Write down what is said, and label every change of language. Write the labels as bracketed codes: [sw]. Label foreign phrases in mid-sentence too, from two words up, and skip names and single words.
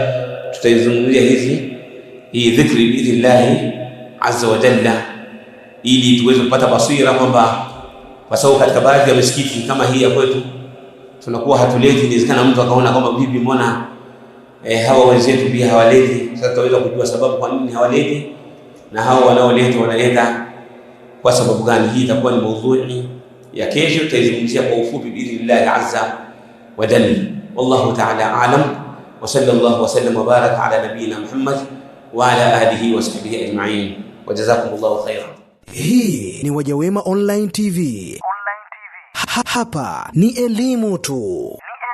[sw] Tutaizungumzia hii dhikri [ar] بإذن الله عز وجل, [sw] ili tuweze kupata basira kwamba, kwa sababu katika baadhi ya misikiti kama hii ya kwetu tunakuwa hatuleti, inawezekana mtu akaona kwamba vipi, mbona hawa wenzetu pia hawaleti. Sasa tutaweza kujua sababu kwa nini hawaleti, na hao wanaoleta wanaleta kwa sababu gani. Hii itakuwa ni maudhui ya kesho, tutaizungumzia kwa ufupi [ar] بإذن الله عز وجل. والله تعالى أعلم وصلى الله وسلم وبارك على نبينا محمد وعلى آله وصحبه أجمعين وجزاكم الله خيرا. [sw] Hii ni Wajawema Online TV. Hapa ni elimu tu.